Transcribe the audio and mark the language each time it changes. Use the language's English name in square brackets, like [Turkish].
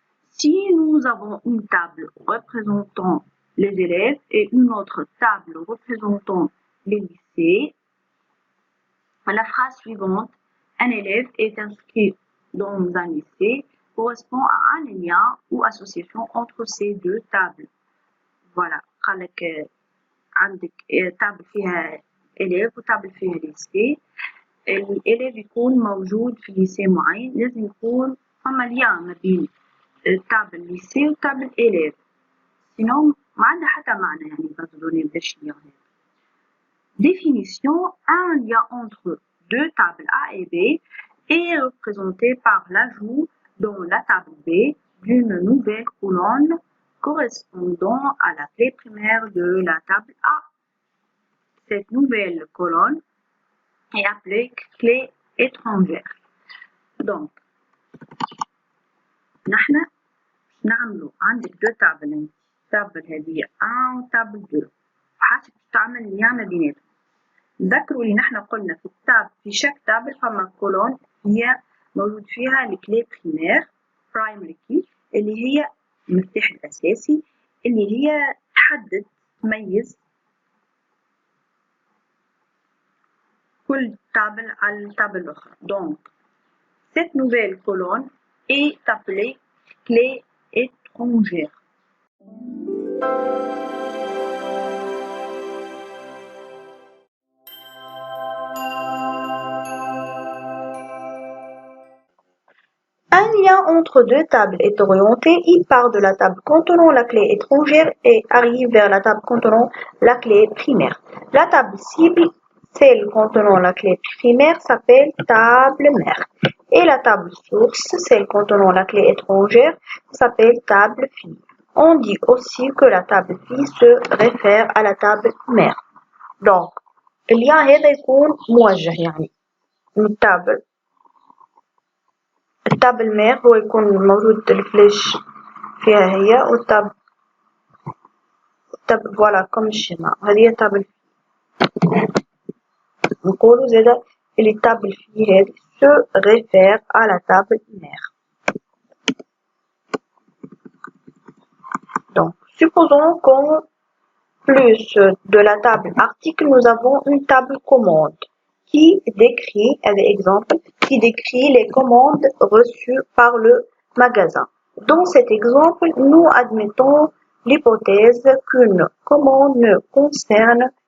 [French] Si nous avons une table représentant les élèves et une autre table représentant les lycées, la phrase suivante, un élève est inscrit dans un lycée, correspond à un lien ou association entre ces deux tables. [Arabic] Voilà, قالك عندك تابل فيها élève وتابل فيها lycée. الإليف يكون موجود في ليسي معين لازم يكون فما ليان ما بين تابل ليسي وتابل إليف سينو ما عندها حتى معنى يعني باز دوني باش ليان هذا. [French] Définition, un lien entre deux tables A et B est représenté par l'ajout dans la table B d'une nouvelle colonne correspondant à la clé primaire de la table A. Cette nouvelle colonne est appelée clé étrangère. [Arabic] Donc, نحن نعملوا عندك دو تابل تابل هذه 1 وتابل 2 حاسب تعمل ليان ما بيناتهم. ذكروا اللي نحن قلنا في التاب في شاك تابل فما كولون هي موجود فيها الكلي بريمير برايمري كي اللي هي المفتاح الأساسي اللي هي تحدد تميز كل table على التابل الأخرى. [French] Donc, cette nouvelle colonne est appelée clé étrangère. Un lien entre deux tables est orienté. Il part de la table contenant la clé étrangère et arrive vers la table contenant la clé primaire. La table cible, celle contenant la clé primaire, s'appelle table mère. Et la table source, celle contenant la clé étrangère, s'appelle table fille. On dit aussi que la table fille se réfère à la table mère. [Arabic] Donc, الليان هذا يكون موجه يعني من التابل مير هو يكون موجود الفلاش فيها هي والتاب فوالا كوم الشيما هذه تابل نقولوا زادا اللي التابل فيه هذه [French] se réfère à la table mère. Donc, supposons qu'en plus de la table article, nous avons une table commande qui décrit, qui décrit les commandes reçues par le magasin. Dans cet exemple, nous admettons l'hypothèse qu'une commande ne concerne